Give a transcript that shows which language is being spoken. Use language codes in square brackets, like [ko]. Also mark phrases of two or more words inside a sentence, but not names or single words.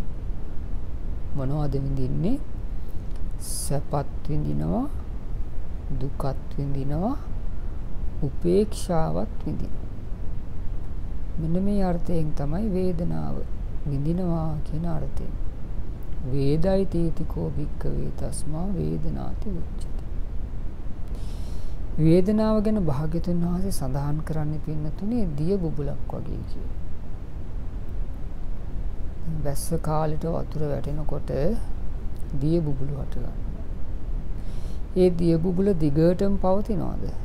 [si] මොනවද විඳින්නේ? සැපත් විඳිනවා, දුකත් විඳිනවා, උපේක්ෂාවත් විඳිනවා. මෙන්න මේ අර්ථයෙන් තමයි වේදනාව විඳිනවා කියන අර්ථයෙන්. [pi] වේදයි තීතිකෝ භික්කවේ තස්මා වේදනාති උච්චති. [si] වේදනාව ගැන භාග්‍යතුන් වහන්සේ සඳහන් කරන්නේ පින්නතුනේ දිය බුබුලක් වගේ කියලා. වැස්ස කාලෙට වතුර වැටෙනකොට දිය බුබුලු හට ගන්නවා. ඒ දිය බුබුල දිගටම පවතිනවද?